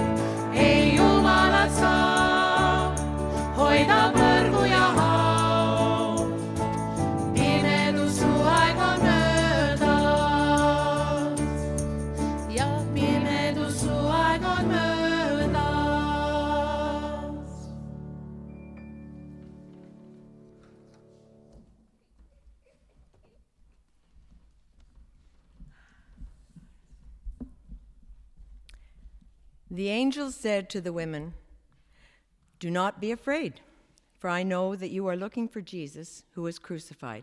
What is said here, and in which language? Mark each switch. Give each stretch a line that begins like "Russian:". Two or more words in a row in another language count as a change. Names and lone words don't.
Estonian: Ei Jumalat saa hoida põrgu ja haud, pimedus su aeg on möödas. Ja pimedus su aeg on möödas.
English: The angel said to the women, "Do not be afraid, for I know that you are looking for Jesus who was crucified.